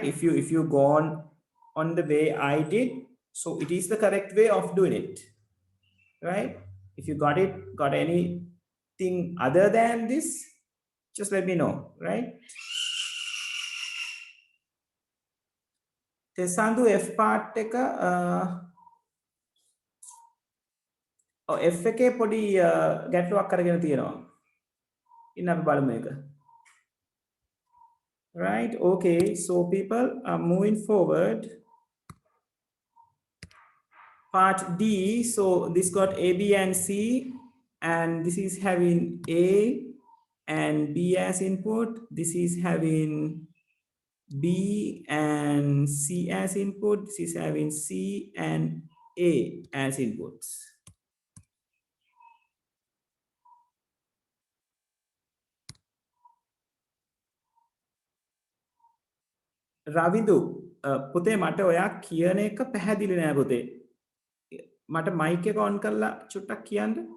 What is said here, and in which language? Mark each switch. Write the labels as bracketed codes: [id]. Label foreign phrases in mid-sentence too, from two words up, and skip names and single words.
[en] If you go on the way I did, so it is the correct way of doing it. Right? If you got anything other than this, just let me know, right? [si] Tesandu [en] F part [si] එක F එකේ පොඩි ගැටලුවක් අරගෙන තියෙනවා. ඉන්න අපි බලමු එක. [en] Right? Okay, so people are moving forward. Part D, so this got A, B, and C, and this is having A and B as input. This is having B and C as input. This is having C and A as inputs. [si] රවිදු පුතේ මට ඔයා කියන එක පැහැදිලි නෑ පුතේ. මට මයික් එක ඔන් කරලා චුට්ටක් කියන්න.